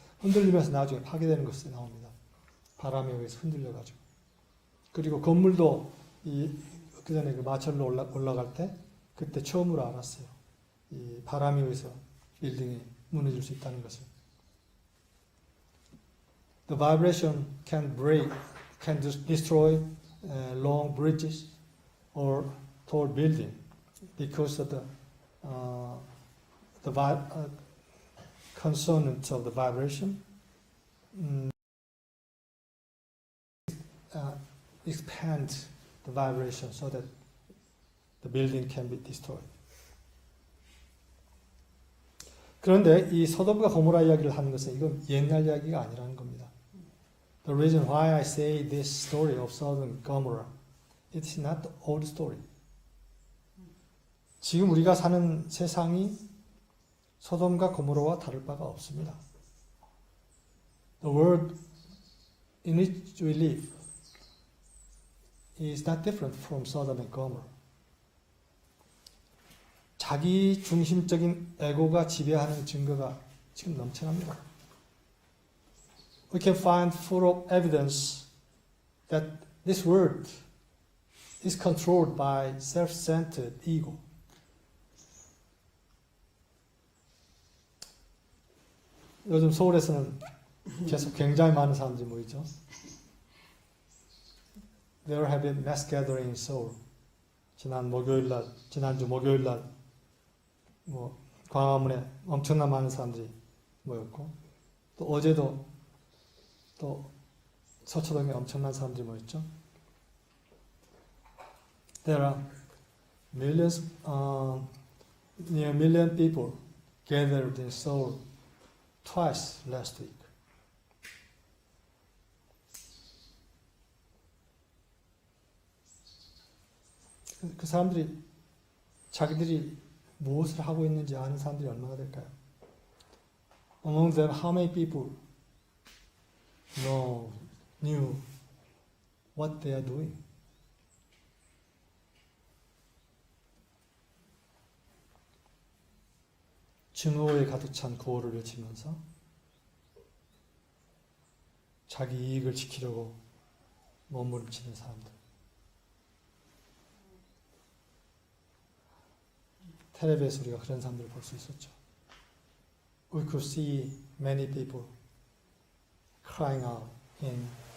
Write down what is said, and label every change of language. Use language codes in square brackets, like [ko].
[ko] 흔들리면서 나중에 파괴되는 것이 나옵니다. 바람에 의해서 흔들려가지고. 그리고 건물도 그 전에 그 마철로 올라갈 때 그때 처음으로 알았어요. 이 바람에 의해서 빌딩이 무너질 수 있다는 것을. [en] The vibration can destroy long bridges or tall building because of the consonants of the vibration expand the vibration so that the building can be destroyed. [ko] 그런데 이 소돔과 고모라 이야기를 하는 것은 이건 옛날 이야기가 아니라는 겁니다. [en] The reason why I say this story of Sodom and Gomorrah, it's not the old story. [ko] 지금 우리가 사는 세상이 소돔과 고모라와 다를 바가 없습니다. [en] The world in which we live is not different from Sodom and Gomorrah. [ko] 자기 중심적인 에고가 지배하는 증거가 지금 넘쳐납니다. [en] We can find full of evidence that this world is controlled by self-centered ego. [ko] 요즘 서울에서는 계속 굉장히 많은 사람들이 모이죠. [en] There have been mass gathering in Seoul. [ko] 지난주 목요일날 광화문에 엄청난 많은 사람들이 모였고, 또 어제도 또 서초동에 엄청난 사람들이 모였죠. [en] There are millions, near a million people gathered in Seoul twice last week. [ko] 그 사람들이 자기들이 무엇을 하고 있는지 아는 사람들이 얼마나 될까요? [en] Among them, how many people knew what they are doing? [ko] 증오에 가득 찬 구호를 외치면서 자기 이익을 지키려고 몸부림치는 사람들. 텔레비에서 우리가 그런 사람들을 볼 수 있었죠. [en] We could see many people crying out in